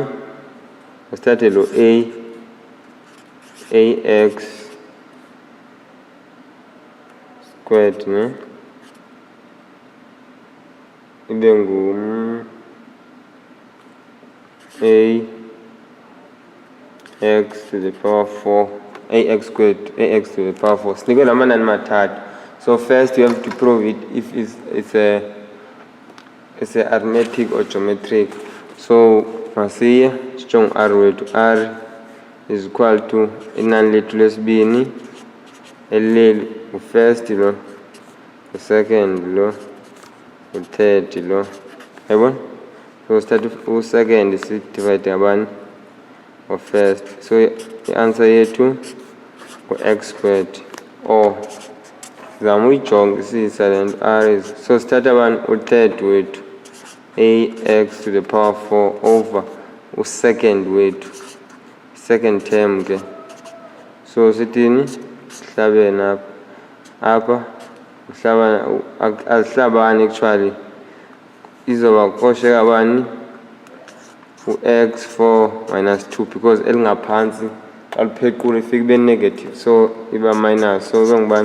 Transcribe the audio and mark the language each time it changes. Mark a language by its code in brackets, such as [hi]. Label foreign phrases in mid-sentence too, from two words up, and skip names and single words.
[xh] Masithathe lo [en] ax squared [xh] ne ibe ngu [en] ax to the power 4, ax squared, ax to the power 4. [xh] Sinikwe la manani mathathu. [en] So first you have to prove it if it's a it's a arithmetic or geometric. [xh] So masiye sijonge r wethu, [en] r is equal to [xh] inani lethu lesibini, elileli u-first lo, u-second lo, u-third lo, yabona? So start u-second si-divide ngabani? U-first. So i-answer yethu u-x squared, or zama uyijonge siyisa le nto [en] r is, [xh] so sithatha bani? U-third wethu, [en] ax to the power 4 over [xh] u-second wethu, [en] second term ke. [xh] So sithini? Sihlabene apha, apha azihlabani actually, izoba kosheka bani? U-x 4 minus 2, because elingaphansi xa liphequle ifike ibe negative, so iba minus, so ibe ngubani?